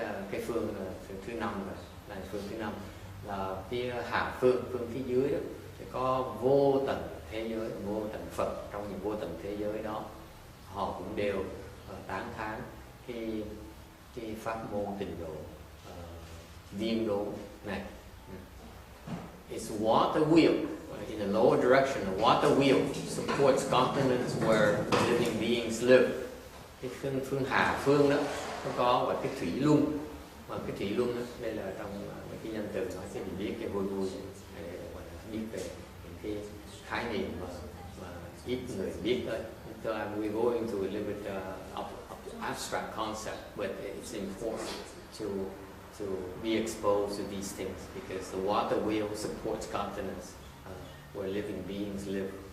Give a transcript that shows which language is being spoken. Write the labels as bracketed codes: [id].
[vi] Cái phương thứ năm là phương thứ năm là phía hạ phương phía dưới đó thì có vô tận thế giới, vô tận Phật trong những vô tận thế giới đó, họ cũng đều tán thán cái pháp môn tịnh độ viên độ này. [en] It's water wheel. In the lower direction, the water wheel supports continents where living beings live. [vi] Cái phương hạ phương đó nó có và cái thủy luân, mà cái thủy luân đó, đây là trong mấy cái danh từ nói sẽ mình biết cái vui vui để biết về những cái khái niệm mà ít người biết tới. [en] So we're going to a little bit abstract concept, but it's important to be exposed to these things because the water wheel supports continents where living beings live.